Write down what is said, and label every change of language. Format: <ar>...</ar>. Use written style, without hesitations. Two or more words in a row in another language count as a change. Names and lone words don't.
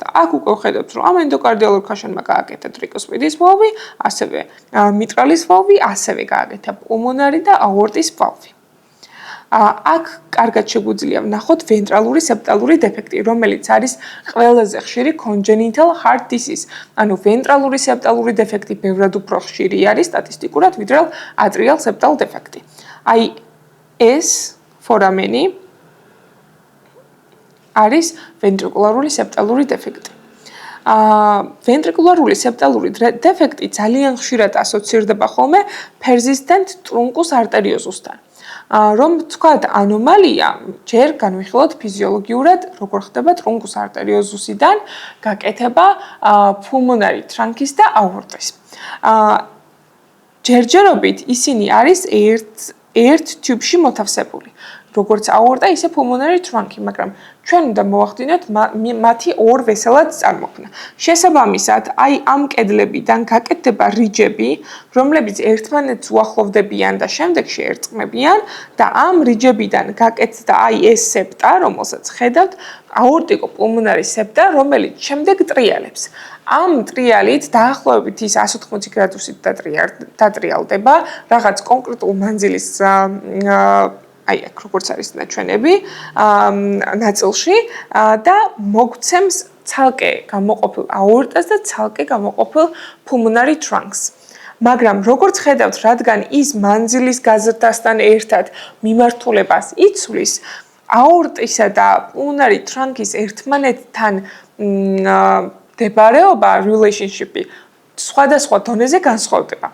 <ka>აქ უკვე ხედავთ, რომ ამ ენდოკარდიალურ ქაშანმა გააკეთა ტრიკოსპიდის ვალვი, ასევე მიტრალის ვალვი, ასევე გააკეთა პულმონარი და აორტის ვალვი. აქ კარგად შეგვიძლია ვნახოთ ვენტრალური სეპტალური დეფექტი, რომელიც არის ყველაზე ხშირი</ka> <en>congenital heart disease.</en> <ka>ანუ ვენტრალური სეპტალური დეფექტი ბევრად უფრო ხშირი არის სტატისტიკურად, ვიდრე</ka> <en>atrial septal</en> <ka>დეფექტი. აი ეს ფორამენი არის ვენტრიკულარული სეპტალური დეფექტი. ვენტრიკულარული სეპტალური დეფექტი ძალიან ხშირად ასოცირდება ხოლმე</ka> <en>persistent truncus arteriosusთან.</en> <ka>რომ თქვათ ანომალია ჯერ განვიხილოთ ფიზიოლოგიურად როგორ ხდება</ka> <la>truncus arteriosusიდან</la> <ka>გაკეთება</ka> <en>pulmonary trunchis</en> <ka>და aortis. ჯერჯერობით ისინი არის ერთ tube-ში მოთავსებული. როგორც aorta, ისე</ka> <en>pulmonary trunchi,</en> <ka>მაგრამ ჩვენ უნდა მოვახდინოთ მათი ორ ვესელად წარმოქმნა. შესაბამისად, აი ამ კედლებიდან გაკეთდება რიჯები, რომლებიც ერთმანეთს უახლოვდებიან და შემდეგში ერწყმებიან და ამ რიჯებიდან გაკეთდა აი ეს სეპტა, რომელსაც ხედავთ,</ka> <en>aortico-pulmonary septa,</en> <ka>რომელიც შემდეგ ტრიალებს. ამ ტრიალით დაახლოებით ის 180 გრადუსით დატრიალდება, რაღაც კონკრეტულ მანძილის აი აქ როგორც არის ნაჩვენები ნაწილში და მოგცემს ცალკე გამოყოფილ აორტას და ცალკე გამოყოფილ</ka> <en>pulmonary trunks.</en> <ka>მაგრამ როგორც ხედავთ, რადგან ის მანძილის გაზრდასთან ერთად მიმართულებას იცვლის, აორტისა და</ka> <en>pulmonary trunchis</en> <ka>ერთმანეთთან მდებარეობა relationship-ი სხვადასხვა დონეზე განსხვავდება.</ka>